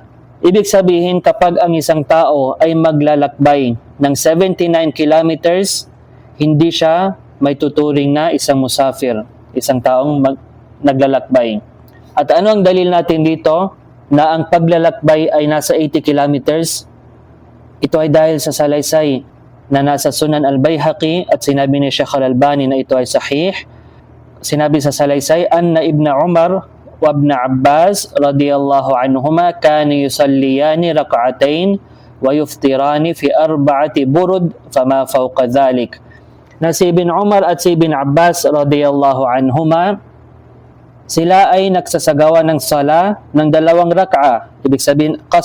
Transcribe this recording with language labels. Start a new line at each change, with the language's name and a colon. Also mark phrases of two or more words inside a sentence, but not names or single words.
Filipino: Ibig sabihin, kapag ang isang tao ay maglalakbay ng 79 kilometers, hindi siya may tuturing na isang musafir, isang taong naglalakbay. At ano ang dalil natin dito na ang paglalakbay ay nasa 80 kilometers? Ito ay dahil sa salaysay na nasa Sunan al-Bayhaqi at sinabi ni Sheikh Al-Albani na ito ay sahih. Sinabi sa salaysay,
Arabic: أن ابن عمر وابن عباس رضي الله عنهما كانا يصليان ركعتين ويفطران في 4 برد فما فوق ذلك.
Filipino: Na si Ibn Umar at si Ibn Abbas
Arabic: رضي الله عنهما,
Filipino: sila ay nagsasagawa ng sala ng 2 rak'a, ibig sabihin,
Arabic: 'قصر. ويفطران,
Filipino: at sila ay